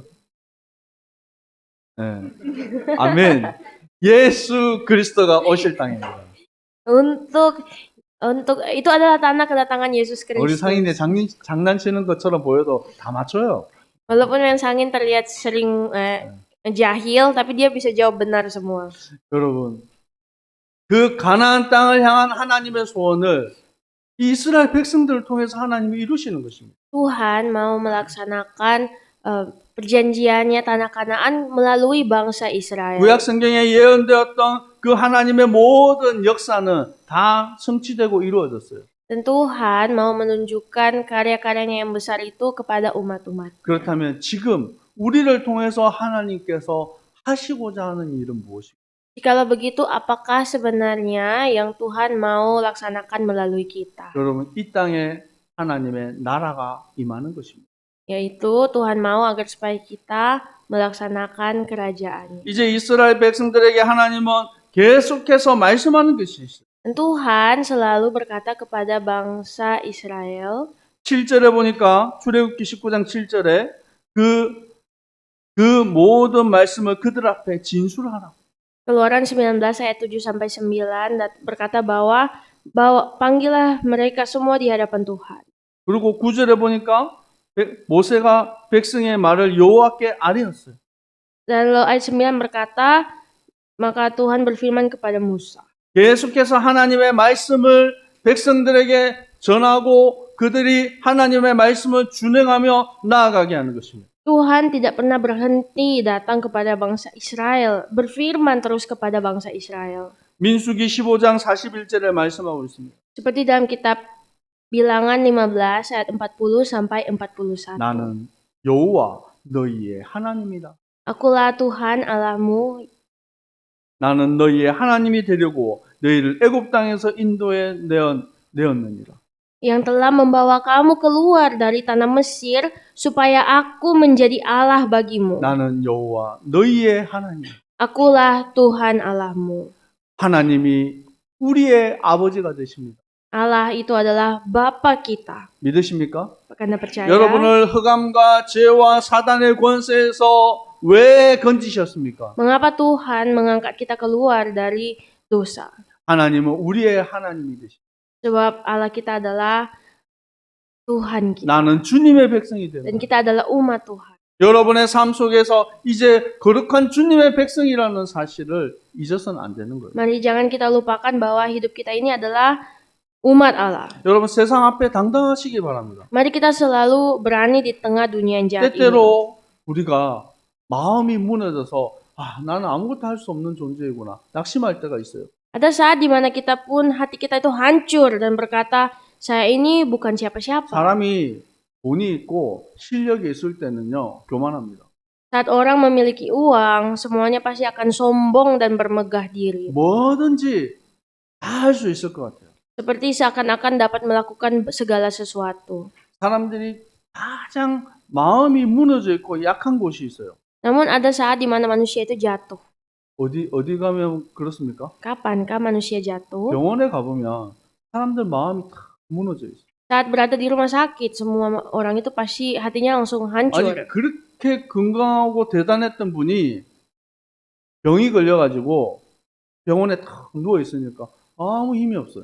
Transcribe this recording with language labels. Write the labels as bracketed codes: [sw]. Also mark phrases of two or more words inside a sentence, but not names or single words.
[ko] 네. 아멘. 예수 그리스도가 오실 땅입니다. [id] Untuk itu adalah tanah kedatangan Yesus [ko] 우리 [id] Kristus. [ko] 상인이 장난치는 것처럼 보여도 다 맞춰요. [id] Walaupun yang Sangin terlihat sering jahil, tapi dia bisa jawab benar semua. [ko] 여러분, 그 가나안 땅을 향한 하나님의 소원을 이스라엘 백성들을 통해서 하나님이 이루시는 것입니다. [id] Tuhan mau melaksanakan perjanjiannya tanah Kanaan melalui bangsa Israel. [ko] 구약 성경에 예언되었던 그 하나님의 모든 역사는 다 성취되고 이루어졌어요. [id] Dan Tuhan mau menunjukkan karya-karyanya yang besar itu kepada umat-umat. [ko] 그렇다면 지금 우리를 통해서 하나님께서 하시고자 하는 일은 무엇일까요? [id] Jikalau begitu, apakah sebenarnya yang Tuhan mau laksanakan melalui kita? [ko] 여러분, 이 땅에 하나님의 나라가 임하는 것입니다. [id] Yaitu Tuhan mau agar supaya kita melaksanakan kerajaan. [ko] 이제 이스라엘 백성들에게 하나님은 계속해서 말씀하는 것이 있어요. [id] Dan Tuhan selalu berkata kepada bangsa Israel. [ko] 7절에 보니까 출애굽기 19장 7절에 그 모든 말씀을 그들 앞에 진술하라. [id] Keluaran 19 ayat 7-9 berkata bahwa panggillah mereka semua di hadapan Tuhan. [ko] 그리고 9절에 보니까 모세가 백성의 말을 여호와께 아뢰었어요. [id] Dan ayat 9 berkata, maka Tuhan berfirman kepada Musa. [ko] 계속해서 하나님의 말씀을 백성들에게 전하고 그들이 하나님의 말씀을 준행하며 나아가게 하는 것입니다. [id] Tuhan tidak pernah berhenti datang kepada bangsa Israel, berfirman terus kepada bangsa Israel. [ko] 민수기 15장 41절에 말씀하고 있습니다. [id] Seperti dalam kitab Bilangan 15 ayat 40-41. [ko] 나는 여호와 너희의 하나님이다. [id] Akulah Tuhan Allahmu [ko] 나는 너희의 하나님이 되려고 너희를 애굽 땅에서 인도해 내었느니라. [id] yang telah membawa kamu keluar dari tanah Mesir supaya aku menjadi Allah bagimu. [ko] 나는 여호와 너희의 하나님. [id] Akulah Tuhan Allahmu. [ko] 하나님이 우리의 아버지가 되십니다. [id] Allah itu adalah Bapa kita. [ko] 믿으십니까? [id] Apakah Anda percaya? [ko] 여러분을 흑암과 죄와 사단의 권세에서 왜 건지셨습니까? [id] Mengapa Tuhan mengangkat kita keluar dari dosa? [ko] 하나님은 우리의 하나님이 되십니다. [id] Sebab Allah kita adalah Tuhan kita. [ko] 나는 주님의 백성이 [id] Dan [ko] 되는 [id] kita adalah umat Tuhan. [ko] 여러분의 삶 속에서 이제 거룩한 주님의 백성이라는 사실을 잊어서는 안 되는 거예요. [id] Mari jangan kita lupakan bahwa hidup kita ini adalah umat Allah. [ko] 여러분 세상 앞에 당당하시기 바랍니다. [id] Mari kita selalu berani di tengah dunia yang jahat ini. [ko] 때때로 우리가 마음이 무너져서 나는 아무것도 할 수 없는 존재이구나 낙심할 때가 있어요. [id] Ada saat di mana kita pun hati kita itu hancur dan berkata, saya ini bukan siapa-siapa. [ko] 사람이 돈이 있고 실력이 있을 때는요 교만합니다. [id] Saat orang memiliki uang, semuanya pasti akan sombong dan bermegah diri. [ko] 뭐든지 다 할 수 있을 것 같아요. [id] Seperti seakan-akan dapat melakukan segala sesuatu. [ko] 사람들이 가장 마음이 무너져 있고 약한 곳이 있어요. [id] Namun ada saat di mana manusia itu jatuh. [ko] 어디 가면 그렇습니까? [id] Kapankah manusia jatuh? [ko] 병원에 가보면 사람들 마음이 다 무너져 있어요. [id] Saat berada di rumah sakit, semua orang itu pasti hatinya langsung [ko] 아니 [id] hancur. [ko] 그렇게 건강하고 대단했던 분이 병이 걸려가지고 병원에 탁 누워 있으니까 아무 힘이 없어요.